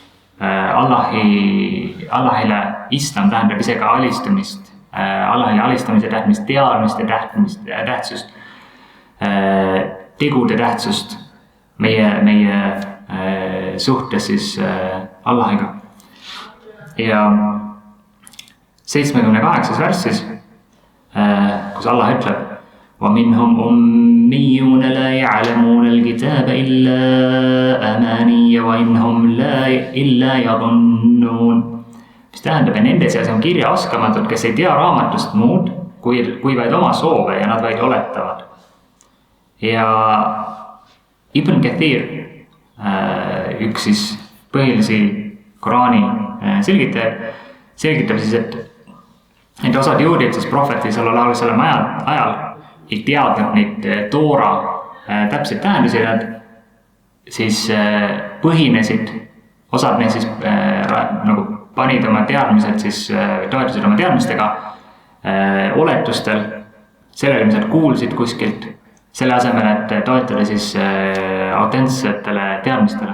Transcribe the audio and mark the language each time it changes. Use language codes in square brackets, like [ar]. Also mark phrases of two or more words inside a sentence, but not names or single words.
[et] Allahile islam tähendab ise ka alistumist, Allahile alistamise tähtmist, teadmiste tähtsust, tegude tähtsust meie suhtes siis Allahiga. Ja 78. värssis, kus Allah ütleb, [ar] ومنهم أميون لا يعلمون الكتاب إلا أماني وإنهم إلا يظنون. [et] Mis tähendab, et nende seas on kirjaoskamatud, kes ei tea raamatust muud kui vaid oma soove ja nad vaid oletavad. Ja Ibn Kathir, üks siis põhilisi Koraani selgitab siis, et osad juudid siis prohveti [ar] صلى الله عليه وسلم [et] ajal ei teadnud neid Toora täpseid tähendusi, nad siis põhinesid, osad neid siis nagu panid oma teadmised, siis toetasid oma teadmistega oletustel, sellele, mis nad kuulsid kuskilt, selle asemel, et toetada siis autentsetele teadmistele.